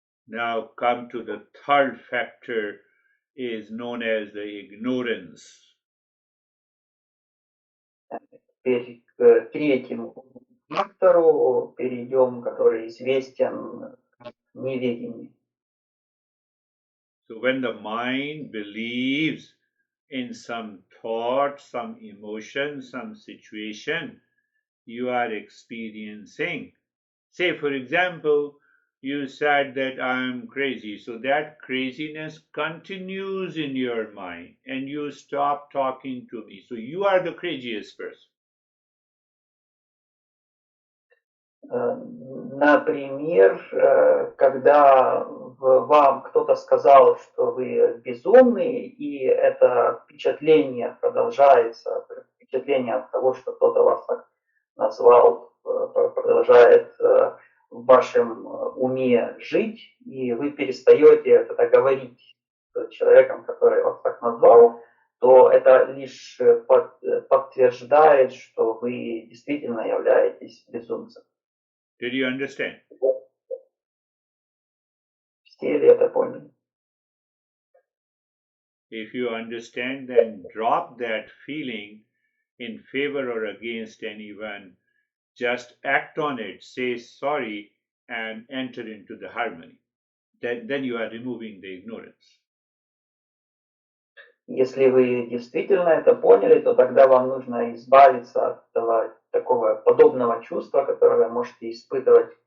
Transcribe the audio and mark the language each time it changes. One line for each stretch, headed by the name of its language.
English: Now come to the third factor, is known as the ignorance.
Russian: Теперь к третьему фактору перейдем, который известен как неведение.
English: So when the mind believes in some thought, some emotion, some situation you are experiencing, say for example, you said that I am crazy, so that craziness continues in your mind and you stop talking to me. So you are the craziest person.
Russian: Например, когда вам кто-то сказал, что вы безумный, и это впечатление продолжается, впечатление от того, что кто-то вас так назвал, продолжает в вашем уме жить, и вы перестаете это говорить с человеком, который вас так назвал, то это лишь подтверждает, что вы действительно являетесь безумцем.
English: Did you understand?
Russian: Все ли это поняли?
English: If you understand, then drop that feeling in favor or against anyone. Just act on it, say sorry, and enter into the harmony. Then you are removing the ignorance.
Russian: Если вы действительно это поняли, то тогда вам нужно избавиться от этого такого подобного чувства, которое вы можете испытывать